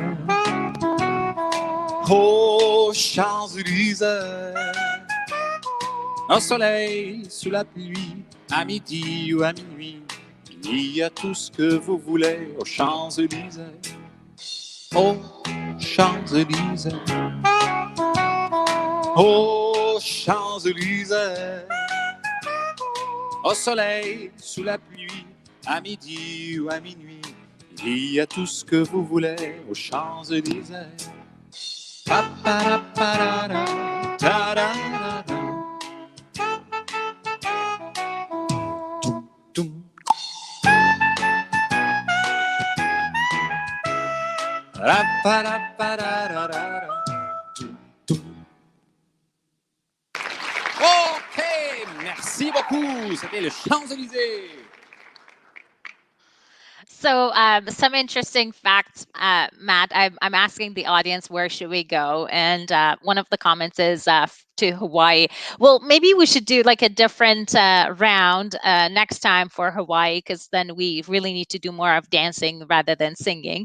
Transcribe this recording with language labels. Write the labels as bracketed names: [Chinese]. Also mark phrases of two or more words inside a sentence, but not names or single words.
[French] aux Champs-Élysées, au soleil, sous la pluie, à midi ou à minuit, il y a tout ce que vous voulez aux Champs-Élysées, aux Champs-Élysées, aux Champs-Élysées, au soleil, sous la pluie, à midi ou à minuit, il y a tout ce que vous voulez aux Champs-Élysées. Pa-pa-da-pa-da-da, ta-da-da-da. Tum, tum. Ra-pa-da-pa-da-da-da. Tum, tum. OK, merci beaucoup. C'était le Champs-Élysées. [English] So some interesting facts, Matt. I'm asking the audience, where should we go? And one of the comments is to Hawaii. Well, maybe we should do like a different round next time for Hawaii, because then we really need to do more of dancing rather than singing.